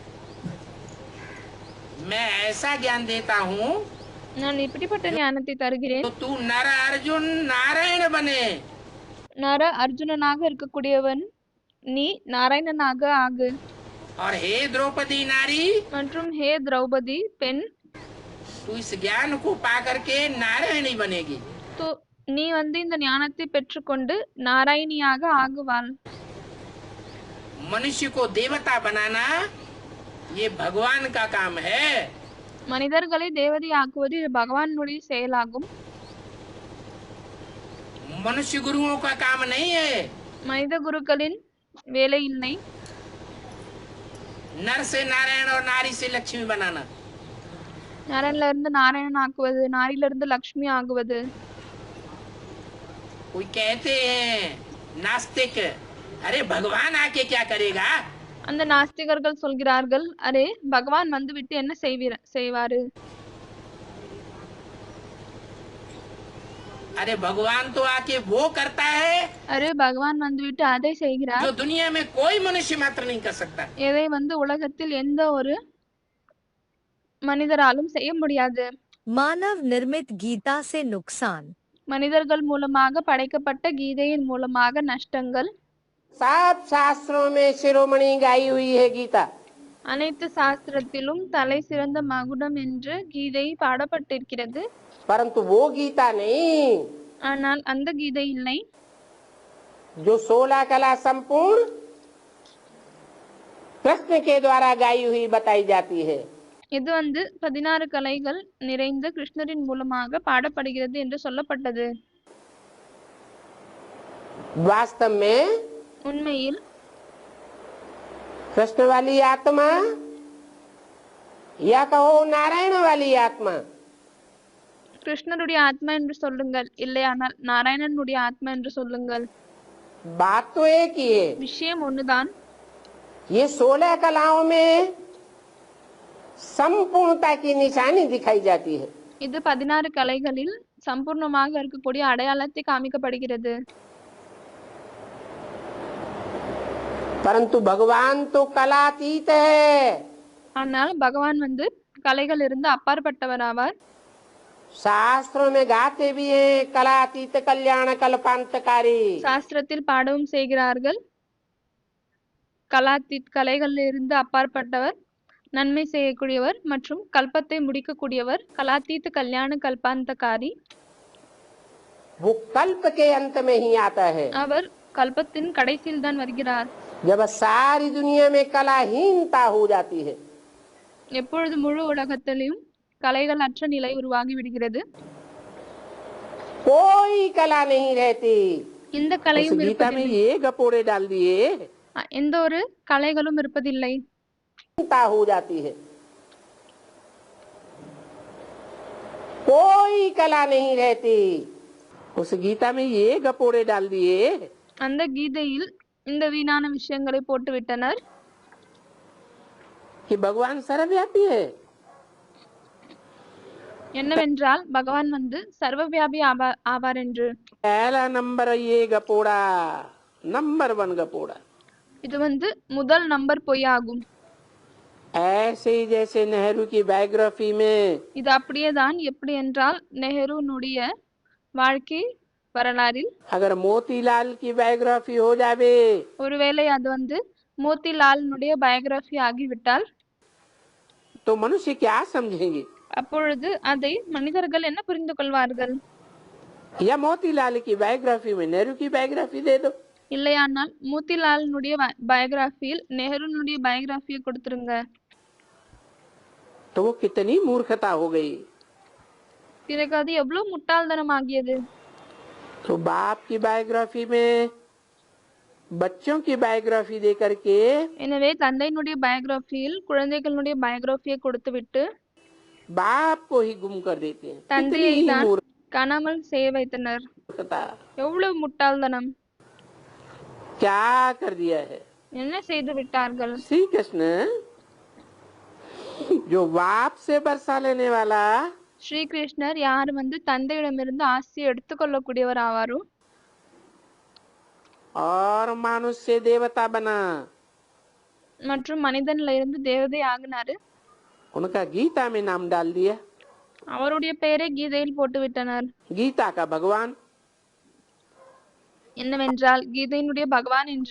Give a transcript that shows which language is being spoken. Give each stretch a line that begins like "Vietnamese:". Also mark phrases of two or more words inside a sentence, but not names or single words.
Hindi: मैं ऐसा ज्ञान देता हूँ
Tamil: நான் இப்படிப்பட்ட ஞானத்தை தருகிறேன்,
Hindi: तो तू नर अर्जुन नारायण बने,
Tamil: நர அர்ஜுனனாக இருக்கக்கூடியவன் நீ நாராயணனாக ஆகு,
Hindi: और हे द्रौपदी नारी,
Tamil: மற்றும் ஹே திரௌபதி பெண்,
Hindi: तू इस ज्ञान को पा करके नारायणी बनेगी।
Tamil: நீ இந்த ஞானத்தை பெற்றுக்கொண்டு நாராயணியாக ஆகுவாள்.
Hindi: मनुष्य को देवता बनाना ये भगवान का काम है।
Tamil: மனிதர்களை தேவதை ஆக்குவது இது பகவானுடைய செயலாகும்,
Hindi: मनुष्य गुरुओं का काम नहीं है।
Tamil: மனித குருக்களின் வேலை இல்லை.
Hindi: नर से नारायण और नारी से लक्ष्मी बनाना,
Tamil: நரன்ல இருந்து நாராயணன் ஆக்குவது, நாரில இருந்து லக்ஷ்மி ஆகுவது.
Hindi: कोई कहते हैं नास्तिक, अरे भगवान आके क्या करेगा?
Tamil: அந்த நாஸ்திகர்கள் சொல்கிறார்கள், அரே பகவான் விட்டு என்ன செய்வாரு?
Hindi: अरे भगवान तो आके वो करता है
Tamil: அரே பகவான் விட்டு அதை செய்கிறார்,
Hindi: जो दुनिया में कोई मनुष्य मात्र नहीं कर सकता।
Tamil: எதை உலகத்தில் எந்த ஒரு மனிதராலும் செய்ய முடியாது.
Hindi: मानव निर्मित गीता से नुकसान,
Tamil: மனிதர்கள் மூலமாக படைக்கப்பட்ட கீதையின் மூலமாக நஷ்டங்கள்.
Hindi: सब शास्त्रों में शिरोमणि गाई हुई है गीता,
Tamil: அனைத்து சாஸ்திரத்திலும் தலை சிறந்த மகுடம் என்று கீதை பாடப்பட்டிருக்கிறது,
Hindi: परंतु वो गीता नहीं
Tamil: ஆனால் அந்த கீதை இல்லை
Hindi: जो 16 कला संपूर्ण कृष्ण के द्वारा गाई हुई बताई जाती है।
Tamil: இது 16 கலைகள் நிறைந்த கிருஷ்ணரின் மூலமாக பாடப்படுகிறது என்று சொல்லப்பட்டது.
Hindi: वास्तव में
Tamil: உண்மையில்
Hindi: कृष्ण वाली आत्मा या कहो नारायण वाली आत्मा,
Tamil: கிருஷ்ணருடைய ஆத்மா என்று சொல்லுங்கள், இல்லையானால் நாராயணனுடைய ஆத்மா என்று சொல்லுங்கள்,
Hindi: बात तो एक ही है।
Tamil: விஷயம் ஒண்ணுதான்.
Hindi: ये 16 कलाओं में संपूर्णता की निशानी दिखाई जाती है,
Tamil: இது 16 கலைகளில் சம்பூர்ணமாக இருக்கக்கூடிய அடையாளத்தை காமிக்கப்படுகிறது.
Hindi: परंतु भगवान तो कलातीत है।
Tamil: ஆனால் பகவான் கலைகள் இருந்து அப்பாற்பட்டவர் ஆவார்.
Hindi: शास्त्रों में गाते भी हैं कलातीत कल्याण कल्पांतकारी,
Tamil: சாஸ்திரத்தில் பாடவும் செய்கிறார்கள், கலாத்தீத் கலைகள் இருந்து அப்பாற்பட்டவர், நன்மை செய்யக்கூடியவர் மற்றும் கல்பத்தை முடிக்கக்கூடியவர்,
Hindi: कलातीत कल्याण कल्पांतकारी. वो कल्प के अंत में ही आता है,
Tamil: அவர் கல்பத்தின் கடைசியில் தான் வருகிறார்.
Hindi: जब सारी दुनिया में कलाहीनता हो जाती है,
Tamil: எப்பொழுது முழு உலகத்திலும் கலைகள் அற்ற நிலை உருவாகி விடுகிறது,
Hindi: कोई कला नहीं रहती।
Tamil: இந்த
Hindi: उस
Tamil: கலையும்
Hindi: गीता में
Tamil: இருப்பதில்லை,
Hindi: ये गपोड़े डाल दिए,
Tamil: எந்த ஒரு கலைகளும் இருப்பதில்லை,
Hindi: हीनता हो जाती है, कोई कला नहीं रहती। उस गीता में ये गपोड़े डाल दिए
Tamil: அந்த கீதையில் இந்த வீணான விஷயங்களை போட்டு விட்டனர்,
Hindi: कि भगवान सर्वव्यापी है।
Tamil: என்னவென்றால் பகவான் சர்வவியாபி ஆவார் என்று.
Hindi: पहला नंबर ये गपोड़ा, नंबर 1 गपोड़ा।
Tamil: இது முதல் நம்பர் பொய்யாகும்.
Hindi: ऐसे ही जैसे नेहरू की बायोग्राफी में
Tamil: இது அப்படியே தான், எப்படி என்றால் நெஹ்ருனுடைய வாழ்க்கை வரலாறில்
Hindi: अगर मोतीलाल की बायोग्राफी हो जावे
Tamil: ஒருவேளை அது மோத்திலாலினுடைய பயோகிராஃபி ஆகிவிட்டால்
Hindi: तो मनुष्य क्या समझेंगे?
Tamil: அப்பொழுது அதை மனிதர்கள் என்ன புரிந்து கொள்வார்கள்?
Hindi: या मोतीलाल की बायोग्राफी में नेहरू की बायोग्राफी दे दो,
Tamil: இல்லையானால் மோத்திலாலினுடைய பயோகிராஃபியில் நெஹ்ருனுடைய பயோகிராஃபியை கொடுத்துருங்க.
Hindi: तो वो कितनी मूर्खता हो गई।
Tamil: பிறகு அது எவ்வளவு முட்டாள்தனம் ஆகியது.
Hindi: तो बाप की बायोग्राफी में बच्चों की बायोग्राफी दे करके
Tamil: எனவே தந்தையினுடைய பயோகிராஃபியில் குழந்தைகளுடைய பயோகிராஃபியை கொடுத்துவிட்டு
Hindi: बाप को ही गुम कर देते हैं। कितनी
Tamil: தந்தையை
Hindi: ही
Tamil: தான் காணாமல் செய்ய வைத்தனர்.
Hindi: मूर्खता,
Tamil: எவ்வளவு முட்டாள்தனம்!
Hindi: क्या कर दिया है।
Tamil: என்ன செய்து விட்டார்கள்?
Hindi: श्री कृष्ण जो बाप से वर्षा लेने वाला
Tamil: ஸ்ரீகிருஷ்ணர் யார் தந்தையிடமிருந்து ஆசியை எடுத்துக்கொள்ளக்கூடியவர் ஆவாரோ
Hindi: और मानुष से देवता बना,
Tamil: மற்றும் மனிதன்ல இருந்து தேவதை ஆகினாரு.
Hindi: उनका गीता में नाम डाल दिया।
Tamil: அவருடைய பெயரை கீதையில் போட்டு விட்டனர்.
Hindi: गीता का भगवान
Tamil: என்னவென்றால் கீதையினுடைய பகவான் என்று.